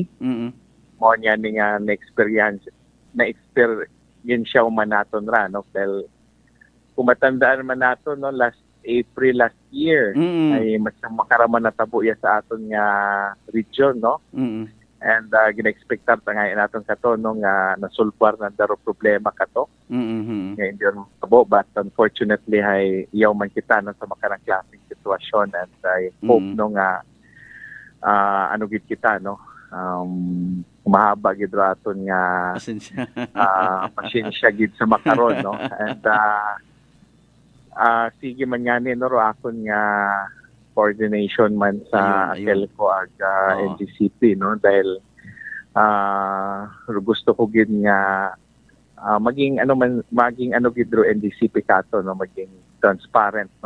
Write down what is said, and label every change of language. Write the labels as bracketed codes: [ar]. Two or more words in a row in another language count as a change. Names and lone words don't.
[akl] Mo nya ni nga na-experience man naton ra no dahil kung matandaan man nato no [en] last April last year [akl] ay mas makaraman na tabo ya sa aton nga region no and gina-expectar ta nga naton kato no nga nasulbar na daro problema kato nga hindi yun tabo [en] but unfortunately [akl] ay iyaw man kita no sa makarang klaseng sitwasyon [en] and I hope [akl] no nga ano gid kita no mahaba gid raton nga pasensya gid sa makaron no and sige man nga ni no akon nga coordination man sa Akelco ag NGCP no dahil gusto ko gid nga maging ano gid ro NGCP kato no maging transparent no